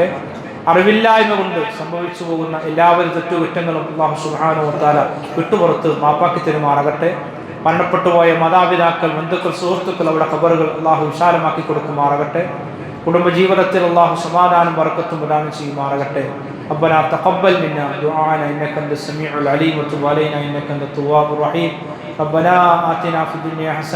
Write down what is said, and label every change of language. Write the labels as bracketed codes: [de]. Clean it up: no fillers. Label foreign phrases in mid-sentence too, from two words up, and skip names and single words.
[ml] അറിവില്ലായ്മ കൊണ്ട് സംഭവിച്ചു പോകുന്ന എല്ലാവരും തെറ്റുകുറ്റങ്ങളും [ar] الله سبحانه وتعالى [ml] വിട്ടുപുറത്ത് മാപ്പാക്കി തരുമാറാകട്ടെ. മരണപ്പെട്ടുപോയ മാതാപിതാക്കൾ, ബന്ധുക്കൾ, സുഹൃത്തുക്കൾ, അവരുടെ ഖബറുകൾ അല്ലാഹു വിശാലമാക്കി കൊടുക്കുമാറാകട്ടെ. കുടുംബജീവിതത്തിൽ അല്ലാഹു സമാധാനം ബർക്കത്തും പ്രദാനം ചെയ്യുമാറാകട്ടെ. [ar] ربنا تقبل منا دعاءنا انك انت السميع العليم وتب علينا انك انت التواب الرحيم. ربنا آتنا في الدنيا حسنة